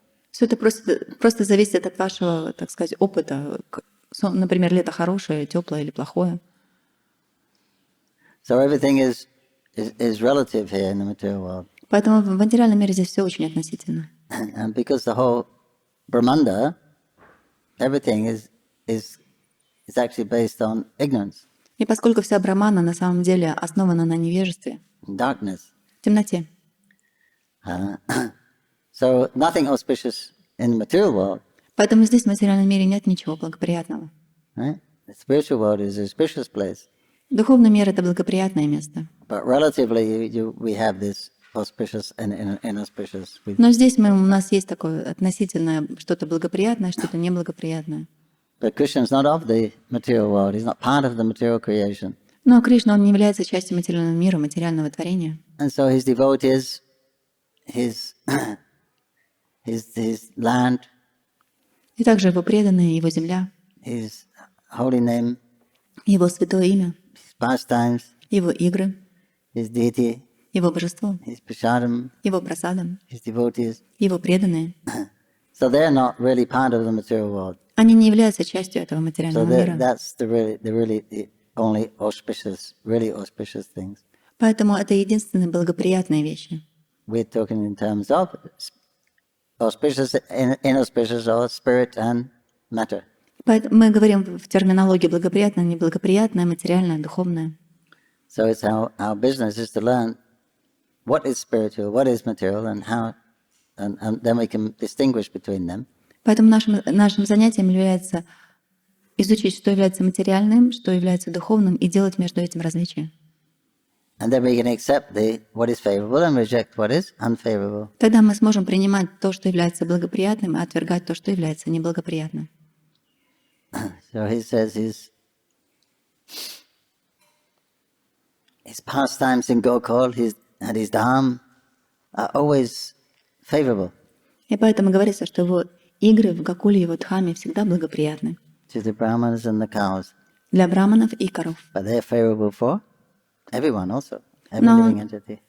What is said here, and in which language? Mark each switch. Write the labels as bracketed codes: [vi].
[ru] Все это просто зависит от вашего, так сказать, опыта. Например, лето хорошее, теплое или плохое. [en] So everything is relative here in the material world. [ru] Поэтому в материальном мире здесь все очень относительно. [en] And because the whole Brahmanda, everything is actually based on ignorance, [ru] И поскольку вся брамана на самом деле основана на невежестве, [en] darkness. [ru] темноте, [en] So nothing auspicious in the material world. [ru] поэтому здесь в материальном мире нет ничего благоприятного. [en] Right? The spiritual world is an auspicious place. [ru] Духовный мир — это благоприятное место. [en] But relatively, we have this auspicious and inauspicious. [ru] Но здесь у нас есть такое относительное что-то благоприятное, что-то неблагоприятное. [en] But Krishna is not of the material world. He's not part of the material creation. [ru] Но Кришна, он не является частью материального мира, материального творения. [en] And so his devotees, his land, [ru] И также его преданные, его земля, [en] his holy name, [ru] его святое имя, [en] his pastimes, [ru] его игры, [en] his deity, [ru] его божество, [en] his prasadam, [ru] его прасадам, [en] his devotees. [ru] его преданные. [en] So they're not really part of the material world. [ru] Они не являются частью этого [en] So [ru] материального мира. [en] that's the only auspicious, really auspicious things. [ru] Поэтому это единственные благоприятные вещи. [en] We're talking in terms of auspicious, inauspicious, or spirit and matter. [ru] Поэтому мы говорим в терминологии благоприятное, неблагоприятное, материальное, духовное. [en] So it's our business is to learn what is spiritual, what is material, and how, and then we can distinguish between them. [ru] Поэтому нашим занятием является изучить, что является материальным, что является духовным, и делать между этим различия. [en] And then we can accept what is favorable and reject what is unfavorable. [ru] Тогда мы сможем принимать то, что является благоприятным, и отвергать то, что является неблагоприятным. [en] So he says his pastimes in Gokul and his Dham are always favorable [ru] И поэтому говорится, что его игры в Гокуле, его Дхаме всегда благоприятны [en] to the Brahmanas and the cows, [ru] для браманов и коров. [en] but they're favorable for everyone also, every living entity.